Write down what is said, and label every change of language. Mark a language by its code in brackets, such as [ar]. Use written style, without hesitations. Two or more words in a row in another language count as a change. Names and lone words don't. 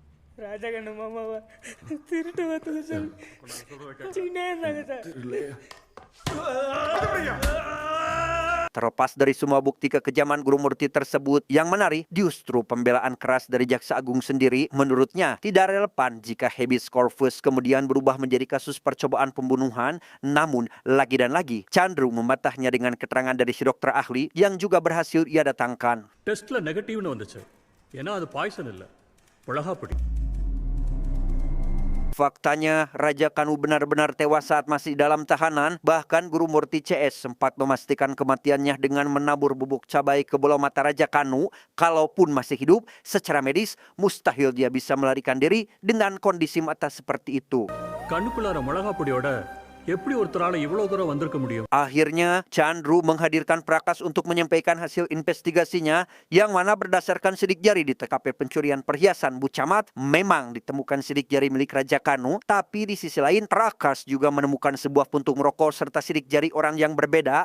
[id] Terlepas dari semua bukti kekejaman Guru Murti tersebut, yang menarik justru pembelaan keras dari Jaksa Agung sendiri. Menurutnya tidak relevan jika [la] habeas corpus [id] kemudian berubah menjadi kasus percobaan pembunuhan. Namun lagi dan lagi Chandru membantahnya dengan keterangan dari si dokter ahli yang juga berhasil ia datangkan. [ta] டெஸ்ட்ல நெகட்டிவ்னு வந்துச்சு. ஏன்னா அது பாய்சன் இல்ல, மிளகாப்பொடி. [id] Faktanya, Raja Kanu benar-benar tewas saat masih dalam tahanan. Bahkan Guru Murti CS sempat memastikan kematiannya dengan menabur bubuk cabai ke bola mata Raja Kanu. Kalaupun masih hidup, secara medis mustahil dia bisa melarikan diri dengan kondisi mata seperti itu. [ta] கண்ணுக்குள்ளார மிளகாப்பொடியோட எப்படி ஒருத்தரால இவ்வளவு தூரம் வந்திருக்க முடியும்? [id] Akhirnya, Chandru menghadirkan Prakas untuk menyampaikan hasil investigasinya, yang mana berdasarkan sidik jari di TKP pencurian perhiasan Bu Camat, memang ditemukan sidik jari milik Raja Kanu, tapi di sisi lain Prakas juga menemukan sebuah puntung rokok serta sidik jari orang yang berbeda.